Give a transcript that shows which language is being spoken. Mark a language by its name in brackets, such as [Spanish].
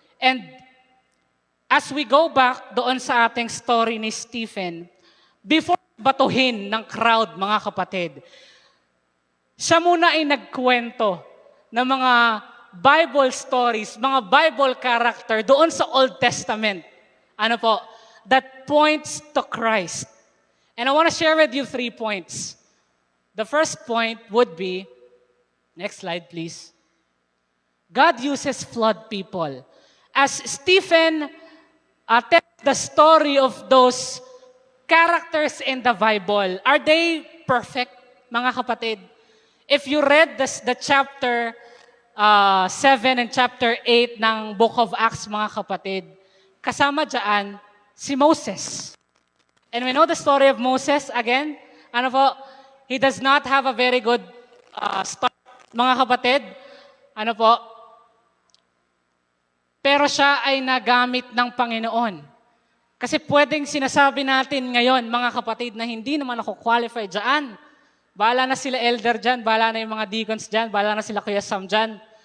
[Filipino] And as we go back doon sa ating story ni Stephen, before batuhin ng crowd, mga kapatid, siya muna ay nagkwento ng mga Bible stories, mga Bible character doon sa Old Testament. [English] Ano po? That points to Christ. And I want to share with you 3 points. The first point would be, next slide please. God uses flawed people. As Stephen tells the story of those characters in the Bible, are they perfect, mga kapatid? If you read the chapter 7 and chapter 8 ng Book of Acts, mga kapatid, [Filipino] kasama dyan si Moses. [English] And we know the story of Moses, again, ano po, he does not have a very good start, mga kapatid. [Filipino] Ano po, pero siya ay nagamit ng Panginoon. Kasi pwedeng sinasabi natin ngayon, mga kapatid, na hindi naman ako qualified dyan. Bahala na sila elder dyan, bahala na yung mga deacons dyan, bahala na sila Kuya Sam dyan.